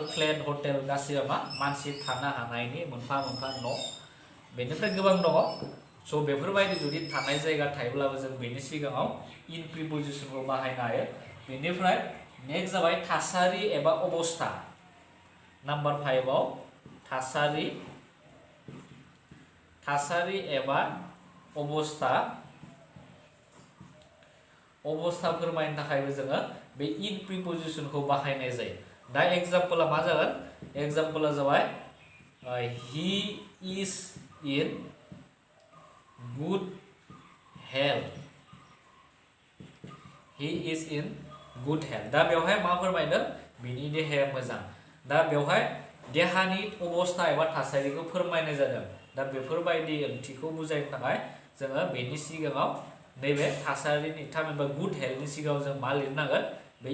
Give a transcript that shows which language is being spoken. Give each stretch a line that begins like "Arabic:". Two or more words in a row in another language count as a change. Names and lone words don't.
Bodo: फ्लेट हटेल गासैबो मा मानसि थानो हानायनि मोनफा न' बेनिफ्राय गोबां दङ स' बेफोरबायदि जुदि थानाय जायगा थायोब्लाबो जों बेनि सिगाङाव इन प्रिपोजिशनखौ बाहायनो हायो बेनिफ्राय नेक्स्ट जाबाय थासारि एबा अबस्था नाम्बार 5 आव थासारि एबा अबस्था फोरमायनो थाखायबो जोङो बे इन प्रिपोजिशनखौ बाहायनाय जायो दा एग्जाम्पला मा जागोन एग्जाम्पला जाबाय
English: he is in good health
Bodo: दा बेवहाय मा फोरमायदों बिनि देहाया मोजां दा बेवहाय देहानि अबस्था एबा थासारिखौ फोरमायनाय जादों दा बेफोरबायदि ओंथिखौ बुजायनो थाखाय जोङो बेनि सिगाङाव नैबे थासारिनि थामहिनबा गुड हेल्थनि सिगाङाव जों मा लिरनांगोन बे